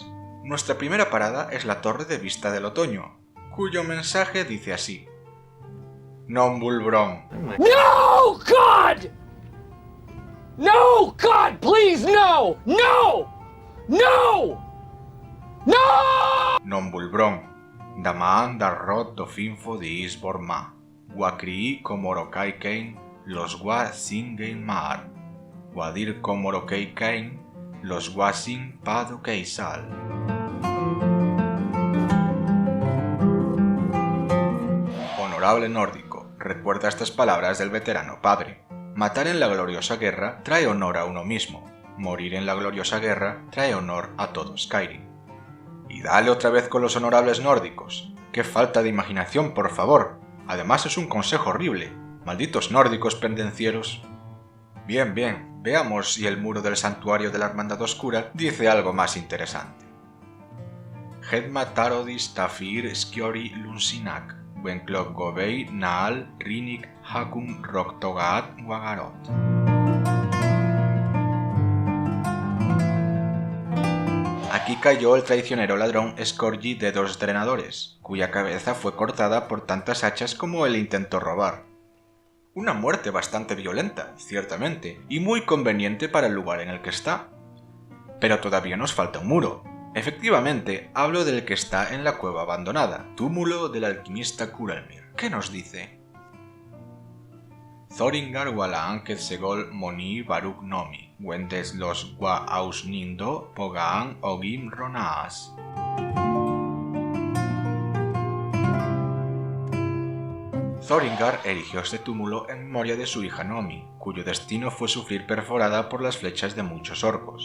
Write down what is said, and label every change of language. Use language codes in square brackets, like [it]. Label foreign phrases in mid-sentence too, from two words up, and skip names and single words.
[es] Nuestra primera parada es la Torre de Vista del Otoño, cuyo mensaje dice así: Nombulbron. [en] No, God! No, God, please, no! No! No! No! Nombulbron, Damaan Darrot Dofinfo de Isborma, Wakrii Komorokaikein, los Wa Singen Maar, Wadir Komorokaikein, los Wasin Pado Keisal. [es] Honorable nórdico, recuerda estas palabras del veterano padre. Matar en la gloriosa guerra trae honor a uno mismo. Morir en la gloriosa guerra trae honor a todo Skyrim. Y dale otra vez con los honorables nórdicos. ¡Qué falta de imaginación, por favor! Además es un consejo horrible. Malditos nórdicos pendencieros. Bien, veamos si el muro del santuario de la Hermandad Oscura dice algo más interesante. Hedma Tarodis Tafir Skiori Lunsinak, Wenklok Gobei Naal Rinik Hakun Roktogaat Wagarot. Aquí cayó el traicionero ladrón Scorgi de 2 drenadores, cuya cabeza fue cortada por tantas hachas como él intentó robar. Una muerte bastante violenta, ciertamente, y muy conveniente para el lugar en el que está. Pero todavía nos falta un muro. Efectivamente, hablo del que está en la cueva abandonada, túmulo del alquimista Kuralmir. ¿Qué nos dice? Thoringar wala anket segol moni baruk nomi, wendes los wa aus nindo pogaan ogim ronaas. Thoringar erigió este túmulo en memoria de su hija Nomi, cuyo destino fue sufrir perforada por las flechas de muchos orcos.